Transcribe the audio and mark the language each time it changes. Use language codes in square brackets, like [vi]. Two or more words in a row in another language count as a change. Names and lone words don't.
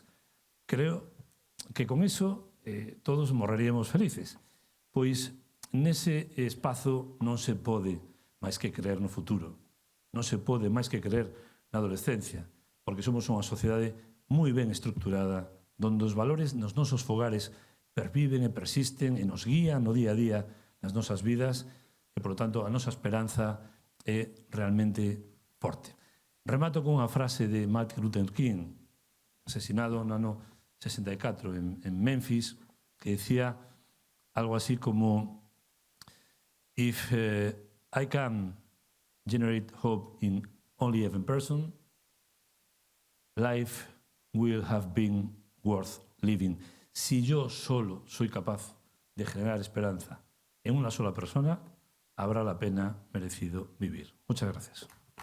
[gl] Creo que con iso todos morreríamos felices, pois nese espazo non se pode máis que creer no futuro, non se pode máis que creer na adolescencia, porque somos unha sociedade moi ben estructurada, onde os valores nos nosos fogares perviven e persisten e nos guían no día a día nas nosas vidas e, [es] por lo tanto, [gl] a nosa esperanza é realmente forte. Remato con unha frase de Martin Luther King, asesinado no ano 64 en Memphis, que decía algo así como [en] "If I can generate hope in only one person, life will have been worth living". [es] Si yo solo soy capaz de generar esperanza en una sola persona, habrá la pena merecido vivir. Muchas gracias.